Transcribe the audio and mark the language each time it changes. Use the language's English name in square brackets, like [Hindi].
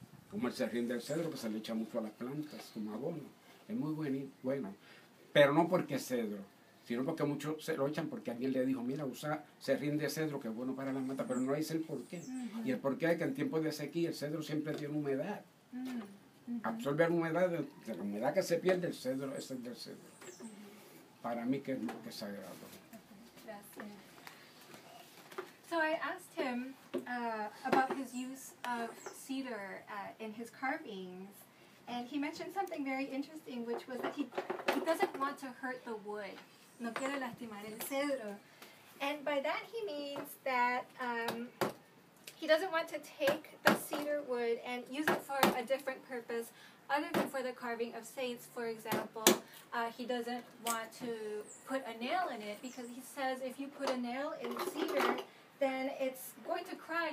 [Spanish] Como el serrín del cedro, que se le echa mucho a las plantas, como abono. Es muy bueno, pero no porque es cedro, sino porque muchos se lo echan porque alguien le dijo, mira, usa serrín de cedro que es bueno para las matas, pero no dice el por qué. Y el por qué es que en tiempos de sequía el cedro siempre tiene humedad. Absorbe la humedad, de la humedad que se pierde, el cedro es el del cedro. Para mí que es sagrado. Gracias. [English] So I asked him about his use of cedar in his carvings. And he mentioned something very interesting, which was that he doesn't want to hurt the wood. [Spanish] No quiere lastimar el cedro. [English] And by that he means that he doesn't want to take the cedar wood and use it for a different purpose other than for the carving of saints, for example. He doesn't want to put a nail in it because he says if you put a nail in cedar, then it's going to cry.